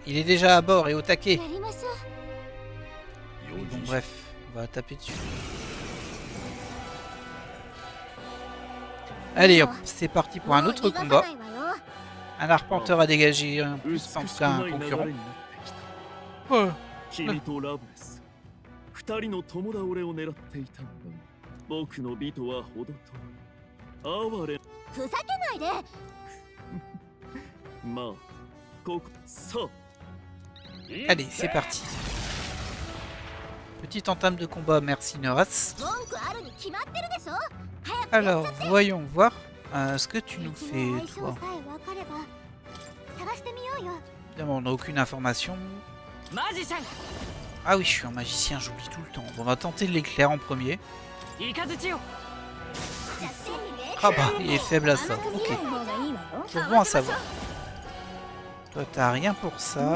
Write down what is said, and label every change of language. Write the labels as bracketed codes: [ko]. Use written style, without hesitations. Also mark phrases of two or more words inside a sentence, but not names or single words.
[fr] Il est déjà à bord et au taquet. Oui, bon, bref, on va taper dessus. Allez hop, c'est parti pour un autre combat. Un arpenteur a dégagé un plus en tout cas un concurrent. Oh. [ja] 君とラブレス二人の友倒れを狙っていたのだ僕の美とは程遠い哀れふざけないでまあここさ [fr] Allez, c'est parti. Petite entame de combat, merci Noras. [ja] 文句あるに決まってるでしょ早く [fr] Alors, voyons voir ce que tu nous fais, [ja] 相性 [fr] toi. [ja] さえ分かれば探してみようよ [fr] Évidemment, on n'a aucune information. Ah oui, je suis un magicien, j'oublie tout le temps. Bon, on va tenter de l'éclair en premier. Ah bah, il est faible à ça. Ok, c'est bon à savoir. Toi, t'as rien pour ça.